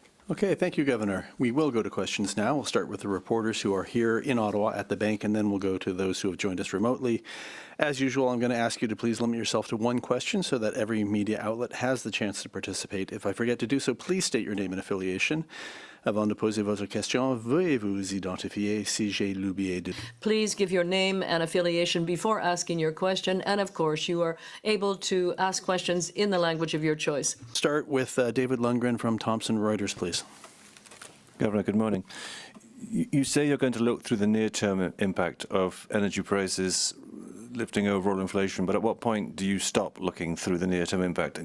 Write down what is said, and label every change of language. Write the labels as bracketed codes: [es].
[en] Okay, thank you, Governor. We will go to questions now. We'll start with the reporters who are here in Ottawa at the bank, and then we'll go to those who have joined us remotely. As usual, I'm going to ask you to please limit yourself to one question so that every media outlet has the chance to participate. If I forget to do so, please state your name and affiliation. [fr] Avant de poser votre question, veuillez vous identifier si j'ai l'oublié de... [en] Please give your name and affiliation before asking your question, and of course you are able to ask questions in the language of your choice. Start with David Lundgren from Thomson Reuters, please. Governor, good morning. You say you're going to look through the near-term impact of energy prices lifting overall inflation, but at what point do you stop looking through the near-term impact?